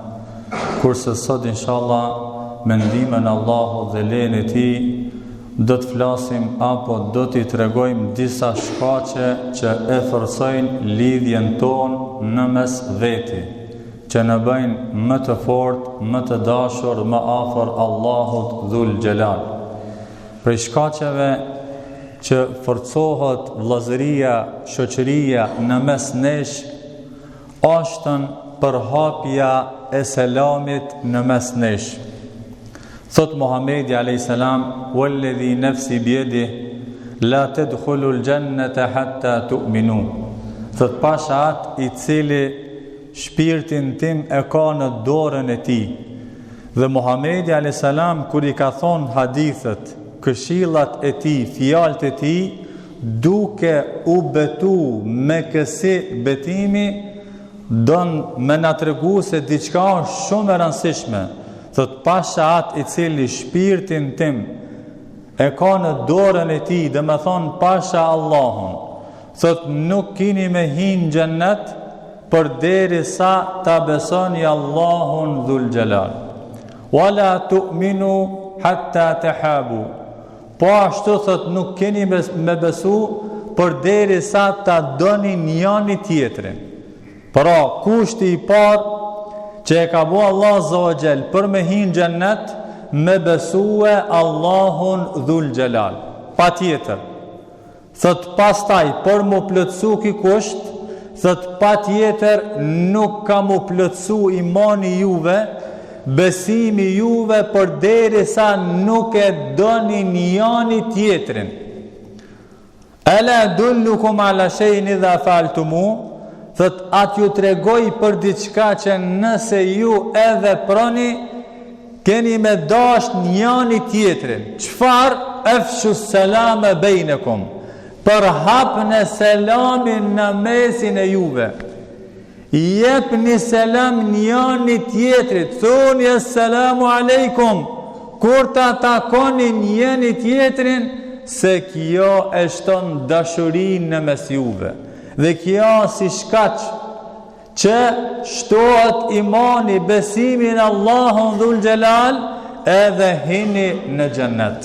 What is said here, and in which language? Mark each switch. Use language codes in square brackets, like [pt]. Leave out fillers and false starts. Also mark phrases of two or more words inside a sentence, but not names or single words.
[sq] Kurse sot inshallah me ndihmën e Allahut dhe lejen e Tij do të flasim apo do t'i tregojmë disa shkaqe që e forcojnë lidhjen tonë në mes veti, që në bëjnë më të fortë, më të dashur, më afër Allahut Dhul Gjelal. Prej shkaqeve që forcohet vëllazëria, shoqëria në mes nesh, është përhapja e selamit në mes nesh. [ar] Thot Muhamedi عليه السلام والذي نفسي بيده لا تدخلوا الجنة حتى تؤمنوا." [sq] Thot pasha atë i cili shpirtin tim e ka në dorën e tij. Dhe Muhamedi [ar] عليه السلام [sq] kur i ka thonë hadithet, këshillat e tij, fjalët e tij, duke u betu me kësi betimi, don me na tregu se diçka është shumë e rëndësishme. Thot pasha atë i cili shpirtin tim e ka në dorën e tij, dhe me thonë pasha Allahun. Thot nuk kini me hinë xhennet për deri sa ta besoni Allahun Dhul Gjelal. [ar] ولا تؤمنوا حتى تحابوا. [sq] Po ashtu thot nuk keni me besu për deri sa ta doni njëri tjetrin. Pra kushti i parë që e ka bo Allah Zogjel për me hinë xhennet, me besue Allahun Dhul Gjelal. Pa tjetër. Thot pastaj për mu plëtsu ki kusht, thot pa tjetër nuk ka mu plëtsu imani juve, besimi juve për deri sa nuk e doni njëri tjetrin. [ar] ألا أدلكم على شيء إذا فعلتموه, [sq] thot atë ju tregoj për diçka që nëse ju edhe proni, keni me dash njëri tjetrin. Çfarë? [ar] أفشوا السلام بينكم. [sq] Për hapën e selamin në mesin e juve. Jepni selam njëri tjetrit, thoni [ar] السلام عليكم, [sq] kur ta takoni njëri tjetrin, se kjo e shton dashurinë në mes juve. Dhe kjo si shkaq që shtohet imani, besimi në Allahun Dhul Gjelal, edhe hini në xhennet.